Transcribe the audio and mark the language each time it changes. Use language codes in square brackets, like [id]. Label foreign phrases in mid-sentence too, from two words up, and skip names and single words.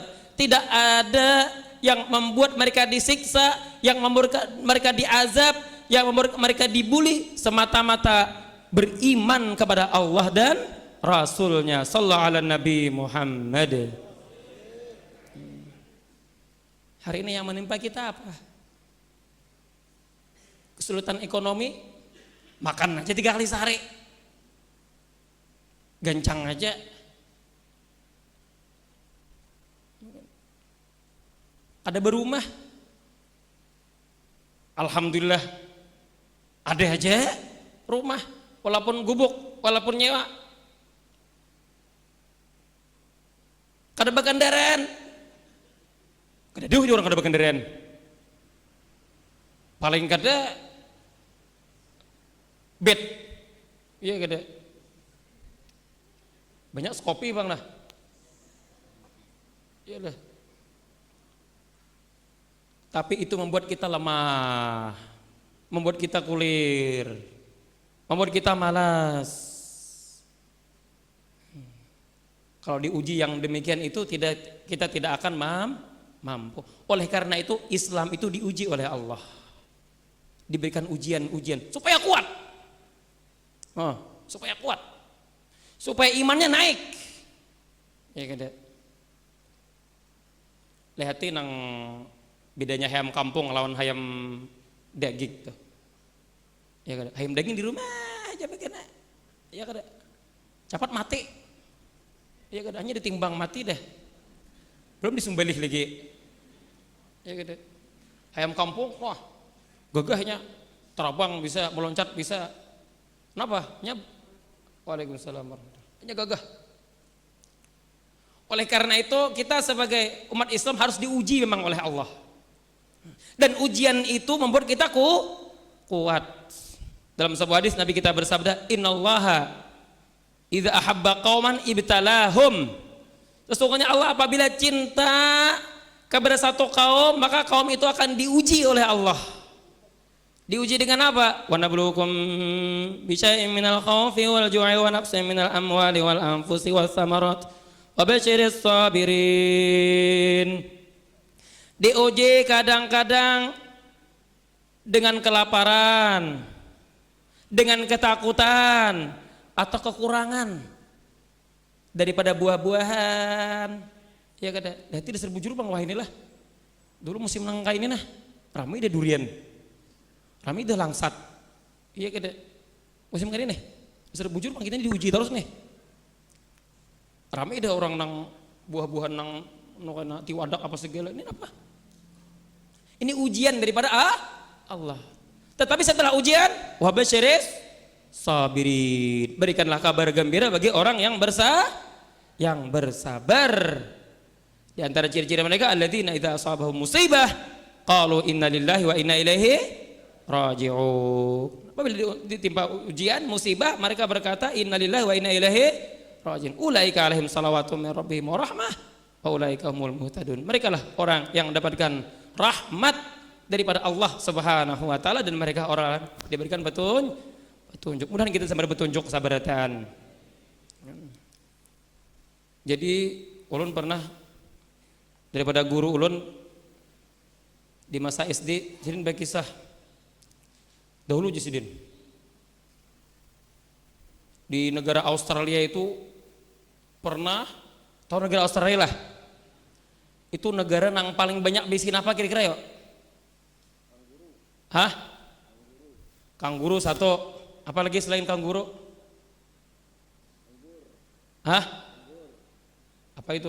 [id] Tidak ada yang membuat mereka disiksa, yang membuat mereka diazab, yang membuat mereka dibuli, semata-mata beriman kepada Allah dan Rasulnya [ar] صلى الله على نبي محمد. [id] Hari ini yang menimpa kita apa? Kesulitan ekonomi, makan aja 3 kali sehari, gancang aja. Ada berumah, alhamdulillah ada aja rumah, walaupun gubuk, walaupun nyewa. [bjn] Kada bakandaran, kada deuh orang kada bakandaran, paling kada bed, iya kada. [id] Banyak kopi bang lah, iya lah. Tapi itu membuat kita lemah, membuat kita kulir, membuat kita malas. Kalau diuji yang demikian itu kita tidak akan mampu. Oleh karena itu Islam itu diuji oleh Allah, diberikan ujian-ujian supaya kuat, supaya imannya naik. [bjn] Ya kada. Lihatin nang bedanya hayam kampung lawan hayam daging tuh. Ya kada. Hayam daging di rumah aja begini. Ya kada. Cepat mati. Ya kada, hanya ditimbang mati deh. Belum disembelih lagi. Ya kada. Hayam kampung wah gagahnya, terbang bisa, meloncat bisa. Kenapa? [ar] وعليكم السلام ورحمة الله. [id] Hanya gagah. Oleh karena itu kita sebagai umat Islam harus diuji memang oleh Allah. Dan ujian itu membuat kita kuat. Dalam sebuah hadis Nabi kita bersabda, [ar] إن الله إذا أحب قوما ابتلاهم. [id] Sesungguhnya Allah apabila cinta kepada satu kaum, maka kaum itu akan diuji oleh Allah. Diuji dengan apa? [ar] ولنبلونكم بشيء من الخوف والجوع ونقص من الأموال والأنفس والثمرات وبشر الصابرين. [id] Diuji kadang-kadang dengan kelaparan, dengan ketakutan atau kekurangan daripada buah-buahan. [bjn] Ya kada, dati dasar bujur bang wah inilah. Dulu musim nangka ini nah, ramai deh durian, ramai deh langsat. Iya kada, musim kali nih, dasar bujur bang kita diuji terus nih. Ramai deh orang nang buah-buahan nang nukana tiwadak apa segala ini apa? [id] Ini ujian daripada Allah. Tetapi setelah ujian, [ar] وبشر الصابرين. [id] Berikanlah kabar gembira bagi orang yang bersabar. Di antara ciri-ciri mereka [ar] الذين إذا أصابتهم مصيبة قالوا إنا لله وإنا إليه راجعون. [id] Apabila ditimpa ujian, musibah, mereka berkata [ar] إنا لله وإنا إليه راجعون. أولئك عليهم صلوات من ربهم ورحمة وأولئك هم المهتدون. [id] Mereka lah orang yang mendapatkan rahmat daripada Allah [ar] سبحانه وتعالى [id] dan mereka orang diberikan petunjuk. Mudah-mudahan kita sampai petunjuk kesabaratan. [bjn] Jadi ulun pernah daripada guru ulun di masa SD, jadi berkisah dahulu Jisidin di negara Australia itu pernah, tahu negara Australia lah, itu negara yang paling banyak bisin apa kira-kira yuk? Hah? Kanguru satu, apalagi selain kanguru? Hah? Apa itu?